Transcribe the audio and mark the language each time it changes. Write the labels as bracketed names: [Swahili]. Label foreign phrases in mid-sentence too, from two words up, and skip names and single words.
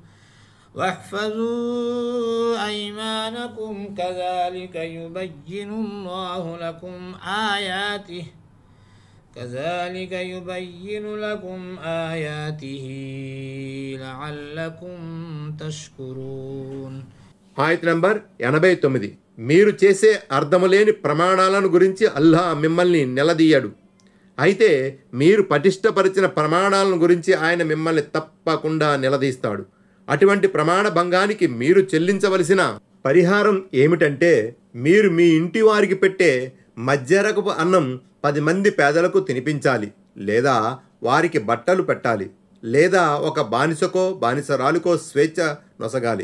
[Arabic] واحفظوا أيمانكم كذلك يبين الله لكم آياته لعلكم تشكرون. [Telugu] ఆయత్ నంబర్ 89. మీరు చేసే అర్థములేని ప్రమాణాలను గురించి అల్లాహ్ మిమ్మల్ని నిలదీయడు. అయితే మీరు పటిష్టపరిచిన ప్రమాణాలను గురించి ఆయన మిమ్మల్ని తప్పకుండా నిలదీస్తాడు. అటువంటి ప్రమాణ భంగానికి మీరు చెల్లించవలసిన పరిహారం ఏమిటంటే, మీరు మీ ఇంటి వారికి పెట్టే మధ్యరకపు అన్నం 10 మంది పేదలకు తినిపించాలి, లేదా వారికి బట్టలు పెట్టాలి, లేదా ఒక బానిసకో బానిసరాలుకో స్వేచ్ఛ నొసగాలి.